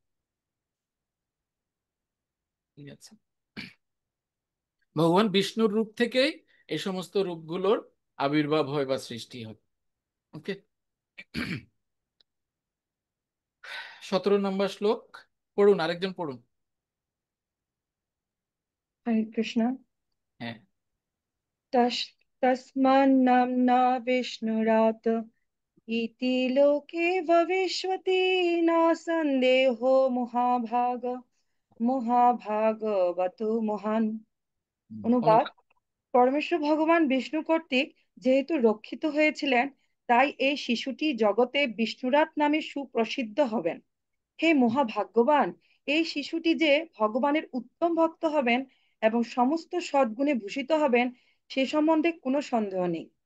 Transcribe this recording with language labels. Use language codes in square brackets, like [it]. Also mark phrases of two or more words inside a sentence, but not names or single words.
[bn] ঠিক আছে, ভগবান বিষ্ণুর রূপ থেকেই এই সমস্ত রূপগুলোর আবির্ভাব হয় বা সৃষ্টি হয়। ওকে, 17 নম্বর শ্লোক পড়ুন, আরেকজন পড়ুন। হরে কৃষ্ণ। হ্যাঁ। [sa] तस्मान्नाम्ना विष्णुरात् इति लोके भविष्यति न सन्देहो महाभाग [bn] মহাভাগবত মহান। অনুবাদ: পরমেশ্বর ভগবান বিষ্ণু কর্তৃক যেহেতু রক্ষিত হয়েছিলেন, তাই এই শিশুটি জগতে বিষ্ণুরাত নামে সুপ্রসিদ্ধ হবেন। হে মহাভাগ্যবান, এই শিশুটি যে ভগবানের উত্তম ভক্ত হবেন এবং সমস্ত সদ্গুণে ভূষিত হবেন, সে সম্বন্ধে কোনো সন্দেহ নেই।